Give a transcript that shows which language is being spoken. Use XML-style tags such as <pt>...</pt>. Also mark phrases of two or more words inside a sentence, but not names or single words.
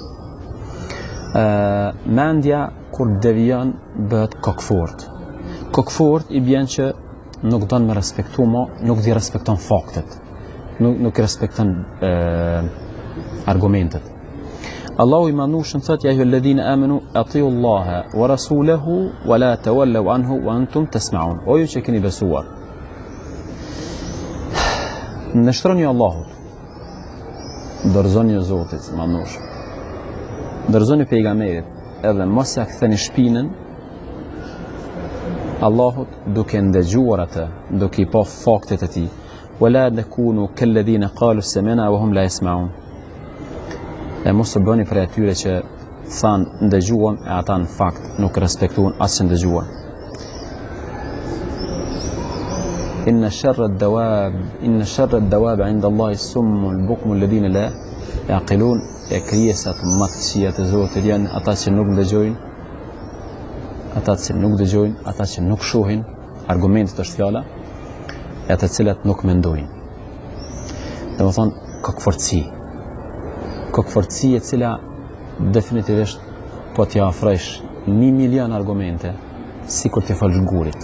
<sq>Mendja kur devijon bëhet kokfort. kokfort i bjen që nuk don me respektu mo, nuk di respekton faktet, nuk respekton argumentet. Allahu i manushën thot</sq> <ar>يا أيها الذين آمنوا أطيعوا الله ورسوله ولا تولوا عنه وأنتم تسمعون.</ar> <sq>O ju që keni besuar, nështroni Allahut, dorëzoni Zotit manush, dorëzoni pejgamberit, edhe mos ja ktheni shpinën Allahut duke ndëgjuar atë, duke i pa faktet e tij.</sq> <ar>ولا نكون كالذين قالوا سمعنا وهم لا يسمعون.</ar> <sq>E mos të bëni për atyre që thanë ndëgjuam e ata në fakt nuk respektuan as që ndëgjuan.</sq> <ar>إن شر الدواب عند الله الصم البكم الذين لا يعقلون.</ar> <sq>E krijesat më të këqija të Zotit janë ata që nuk ndëgjojnë, ata që nuk shohin, argumentet është fjala, e ata cilat nuk mendojnë. Domethënë kokfortësi e cila definitivisht po t'ja ofrosh 1.000.000 argumente sikur t'i falësh gurit.</sq>